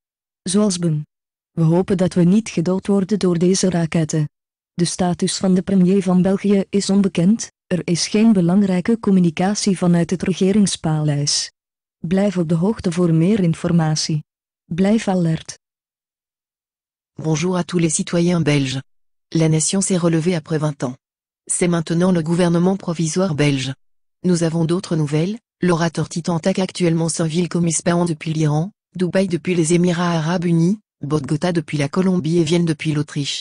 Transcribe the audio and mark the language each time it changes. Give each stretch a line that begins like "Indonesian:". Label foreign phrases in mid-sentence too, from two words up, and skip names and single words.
Dutch: Zoals BUM. We hopen dat we niet gedood worden door deze raketten. De status van de premier van België is onbekend, er is geen belangrijke communicatie vanuit het regeringspaleis. Blijf op de hoogte voor meer informatie. Blijf alert.
French: Bonjour à tous les citoyens belges. La nation s'est relevée après 20 ans. C'est maintenant le gouvernement provisoire belge. Nous avons d'autres nouvelles, l'orateur Titan attaque actuellement 100 villes comme Ispahan depuis l'Iran, Dubaï depuis les Émirats Arabes Unis, Bogota depuis la Colombie et Vienne depuis l'Autriche.